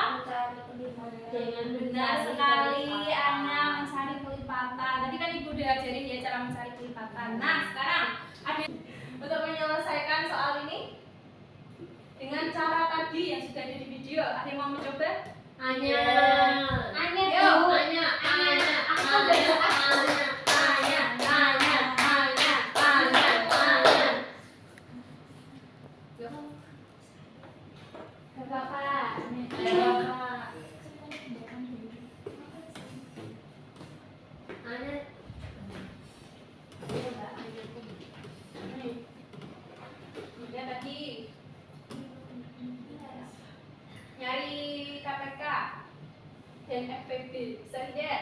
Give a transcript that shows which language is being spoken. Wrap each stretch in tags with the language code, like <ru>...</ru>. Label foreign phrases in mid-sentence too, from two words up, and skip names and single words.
<id>Dengan Benar sekali, Anya mencari kelipatan. Tadi kan ibu udah ajarin dia cara mencari kelipatan. Nah sekarang ada untuk menyelesaikan soal ini dengan cara tadi yang sudah ada di video. Ada yang mau mencoba? Anya. Anya. Yuk. Anya. Anya. Aku udah Anya. Anya. Anya. Anya. Anya. Anya. Bapak. Anya. Ya tadi nyari KPK dan FPB bisa tidak?</id>